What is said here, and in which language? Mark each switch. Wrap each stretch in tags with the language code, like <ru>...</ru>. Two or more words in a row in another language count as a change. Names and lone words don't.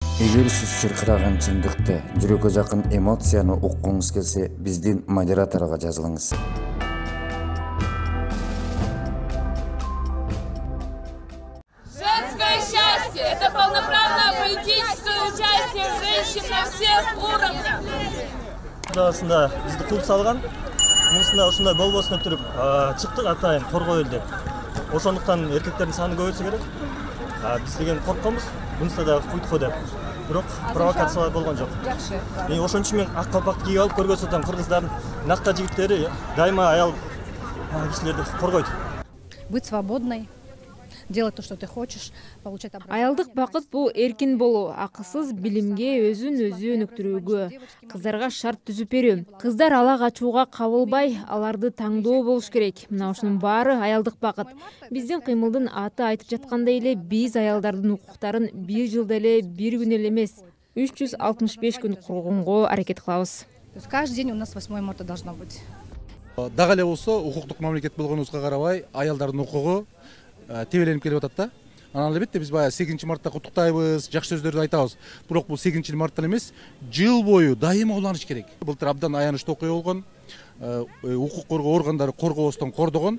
<ky>Эгер сиз чыркыраган чындыкты, жүрөккө жакын эмоцияны уккуңуз келсе, биздин модераторго жазылыңыз.</ky> <ru>Женское счастье – это полноправное политическое участие женщин на всех уровнях.</ru> <ky>Осында бизди кууп салган, мынысында ушундай болбосун деп туруп чыктык атайын коргоо эл деп. Ошондуктан эркектердин саны көбөйтсө керек. Биз деген коркконбуз, мынысында да куйтку деп. Бирок провокациялар болгон жок. Ошон үчүн мен ак калпакты кийип алып көргөзүп атам, кыргыздардын накта жигиттери дайыма аял кишилерди коргойт.</ky> <ru>Быть свободной, делать то, что ты хочешь, получать образование.</ru> <ky>Аялдык бакыт бул эркин болуу, акысыз билимге, өзүн өзү өнүктүрүүгө, кыздарга шарт түзүп берүү. Кыздар ала качууга кабылбай, аларды таңдоо болуш керек. Мына ушунун баары аялдык бакыт. Биздин кыймылдын аты айтып жаткандай эле, биз аялдардын укуктарын бир жылда эле, бир күн эле эмес, 365 күн коргонго аракет кылабыз.</ky> <ru>То есть каждый день у нас 8 марта должно быть.</ru> <ky>Дагы эле болсо, укуктук мамлекет болгонубузга карабай, аялдардын укугу тебеленип келип атат да. Анан албетте биз баягы 8 мартта куттуктайбыз, жакшы сөздөрдү айтабыз. Бирок бул 8 марттан эмес, жыл бою дайыма уланыш керек. Былтыр абдан аянычтуу окуя болгон, укук коргоо органдары коргообостон кордогон.</ky>